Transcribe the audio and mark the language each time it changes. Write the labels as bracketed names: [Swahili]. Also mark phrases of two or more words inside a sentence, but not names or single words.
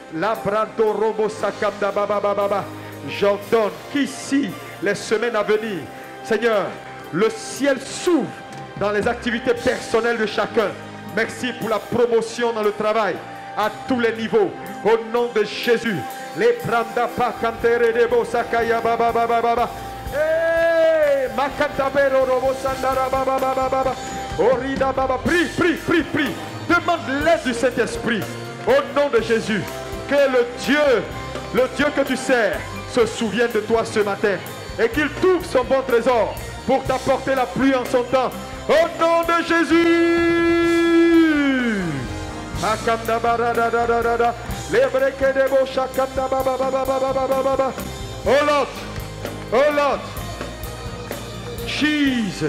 [French] J'ordonne qu'ici, les semaines à venir, Seigneur, le ciel s'ouvre dans les activités personnelles de chacun. Merci pour la promotion dans le travail à tous les niveaux. Au nom de Jésus. Les pranda pa cantere de bosakaya baba baba baba. Eh, makantabero robo sandara baba baba baba. Orida baba, prie, prie, prie, prie. Demande l'aide du Saint-Esprit. Au nom de Jésus. Que le Dieu que tu sers, se souvienne de toi ce matin. Et qu'il trouve son bon trésor pour t'apporter la pluie en son temps. Au nom de Jésus. [English] Oh Lord, oh Lord, Jesus.